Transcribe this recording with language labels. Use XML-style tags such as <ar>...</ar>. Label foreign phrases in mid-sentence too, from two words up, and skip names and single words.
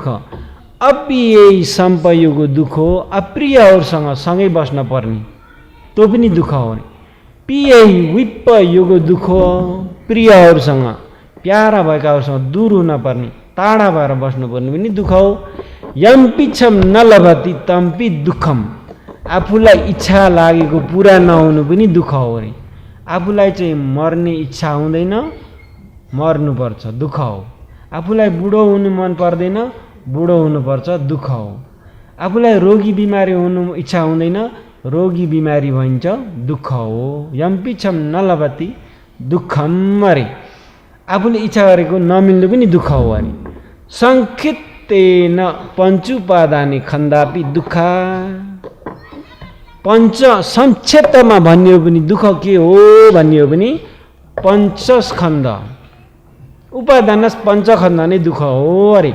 <ne>अप्रिय सम्पयोगको दुःख हो, अप्रियहरूसँग सँगै बस्न पर्ने त्यो पनि दुःख हो। पिय विपयोगको दुःख हो, प्रियहरूसँग, प्यारा भएकाहरूसँग दूर हुन पर्ने, टाढा भएर बस्नुपर्ने पनि दुःख हो।</ne> <pi>यम पिच्छम नलभति तम्पि दुःखम,</pi> <ne>आफूलाई इच्छा लागेको पुरा नहुनु पनि दुःख हो अरे। आफूलाई चाहिँ मर्ने इच्छा हुँदैन, मर्नुपर्छ, दुःख हो। आफूलाई बुढो हुनु मन पर्दैन, बुढो हुनुपर्छ, दुःख हो। आफूलाई रोगी बिमारी हुनु इच्छा हुँदैन, रोगी बिमारी भइन्छ, दुःख हो।</ne> <pi>यम पिच्छम नलभति दुःखम</pi> <ne>अरे, आफूले इच्छा गरेको नमिल्नु पनि दुःख हो अरे।</ne> <pi>संक्षिप्तेन पञ्चुपादानि खन्दापि दुःख,</pi> <ne>पञ्च संक्षेपमा भन्यो पनि दुःख के हो भन्यो पनि पञ्चस्कन्ध,</ne> <pi>उपादानस पञ्चखण्ड</pi> <ne>नै दुःख हो अरे।</ne>